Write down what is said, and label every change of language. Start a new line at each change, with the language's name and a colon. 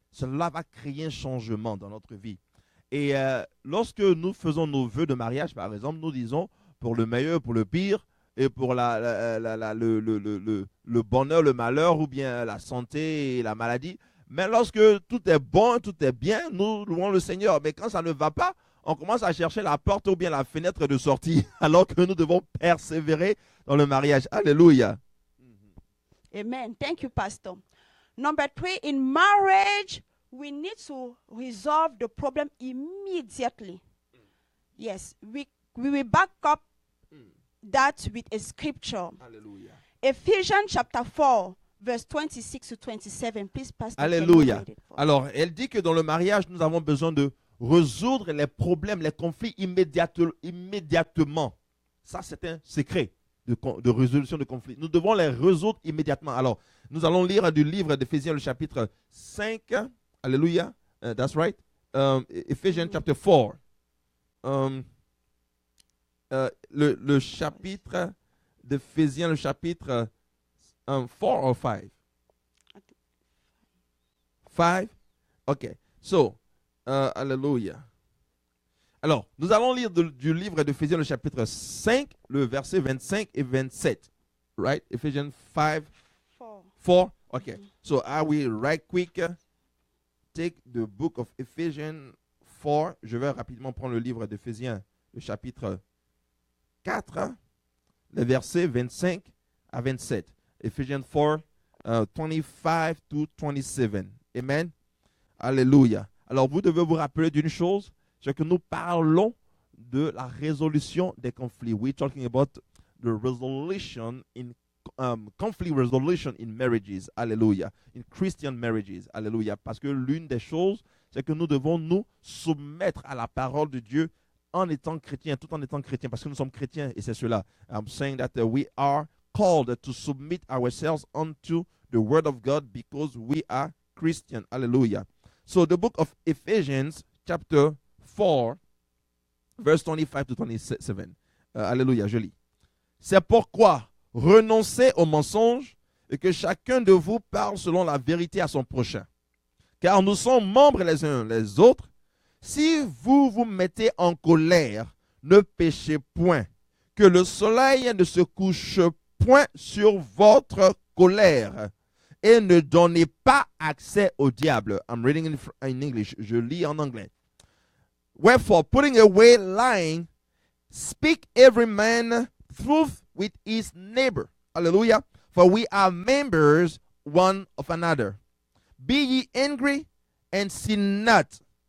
French: Cela va créer un changement dans notre vie. Et lorsque nous faisons nos vœux de mariage, par exemple, nous disons pour le meilleur, pour le pire, et pour le bonheur, le malheur, ou bien la santé et la maladie. Mais lorsque tout est bon, tout est bien, nous louons le Seigneur. Mais quand ça ne va pas, on commence à chercher la porte ou bien la fenêtre de sortie, alors que nous devons persévérer dans le mariage. Alléluia.
English: Amen. Thank you, Pastor. Number 3, in marriage, we need to resolve the problem immediately. Yes, we will back up that with a scripture. Hallelujah. Ephesians chapter 4, verse 26 to 27. Please, Pastor.
French: Alléluia. Alors, elle dit que dans le mariage, nous avons besoin de résoudre les problèmes, les conflits immédiatement. Ça, c'est un secret de résolution de conflits. Nous devons les résoudre immédiatement. Alors, nous allons lire du livre d'Éphésiens, le chapitre 5. Alléluia.
English: That's right. Ephesians chapter 4.
French: Le chapitre d'Éphésiens, le chapitre 4 ou 5?
English: 5? OK. So, Alléluia.
French: Alors, nous allons lire du livre d'Éphésiens, le chapitre 5, le verset 25 et 27.
English: Right? Ephesians 5, 4. OK. So, I will right quick take the book of Ephesians 4.
French: Je vais rapidement prendre le livre d'Éphésiens, le chapitre 4, les versets 25 à 27.
English: Ephesians 4, 25 to 27. Amen. Alléluia.
French: Alors, vous devez vous rappeler d'une chose, c'est que nous parlons de la résolution des conflits.
English: We're talking about the resolution in conflict resolution in marriages. Alléluia. In Christian marriages. Alléluia.
French: Parce que l'une des choses, c'est que nous devons nous soumettre à la parole de Dieu en étant chrétiens, tout en étant chrétiens, parce que nous sommes chrétiens, et c'est cela.
English: I'm saying that we are called to submit ourselves unto the word of God because we are Christian. Hallelujah. So the book of Ephesians, chapter 4, verse 25 to 27. Alléluia,
French: je lis. C'est pourquoi renoncez au mensonge et que chacun de vous parle selon la vérité à son prochain. Car nous sommes membres les uns les autres. Si vous vous mettez en colère, ne péchez point. Que le soleil ne se couche point sur votre colère. Et ne donnez pas accès au diable.
English: I'm reading in English.
French: Je lis en anglais.
English: Wherefore, putting away lying, speak every man truth with his neighbor. Hallelujah. For we are members one of another. Be ye angry and sin not.